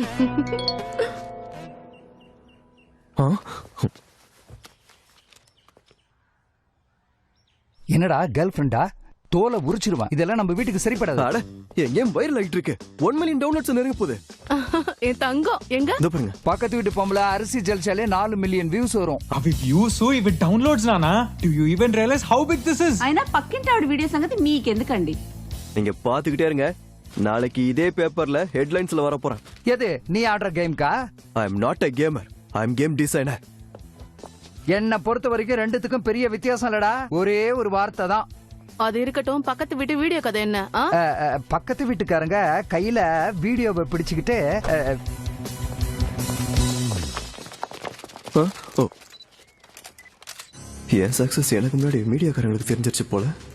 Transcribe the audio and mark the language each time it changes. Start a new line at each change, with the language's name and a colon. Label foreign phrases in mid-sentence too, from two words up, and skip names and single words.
Tamil: என்னடா கேர்ள் ஃப்ரெண்டா? தோலை உரிச்சிருவான். இதெல்லாம் நம்ம வீட்டுக்கு சரிப்படாது. என் வைரல் ஆயிட்டு இருக்கு. 1
English: million downloads
Tamil: நெருங்க போகுது. என் தங்கம் எங்க? இதோ பாருங்க. பக்கத்து வீட்டு பொம்பளை அரிசி ஜல்சாலே 4
English: million views
Tamil: வரும்.
Telugu: అవి వ్యూస్ ఇవి డౌన్లోడ్స్ నానా.
English: Do you even realize how big this is?
Telugu: అయినా పక్కింటావిడ వీడియో సంగతి మీకెందుకండి?
Tamil: நீங்க பாத்துக்கிட்டே இருங்க, நாளைக்கு இதே பேப்பர்ல ஹெட்லைன்ஸ்ல வர போறேன். எது நீ ஆடுற கேம்கா?
English: I am not a gamer, I am game designer.
Tamil: என்ன பொறுத்த வரைக்கும் ரெண்டுத்துக்கும் பெரிய வித்தியாசம் இல்லடா, ஒரே ஒரு வார்த்தை தான். அது இருக்கட்டும், பக்கத்து வீட்டு வீடியோ கதை என்ன? பக்கத்து வீட்டுக்காரங்க கையில வீடியோவை பிடிச்சுக்கிட்டு என் சக்சஸ் எனக்கு முன்னாடி மீடியாக்காரங்களுக்கு தெரிஞ்சிருச்சு போல.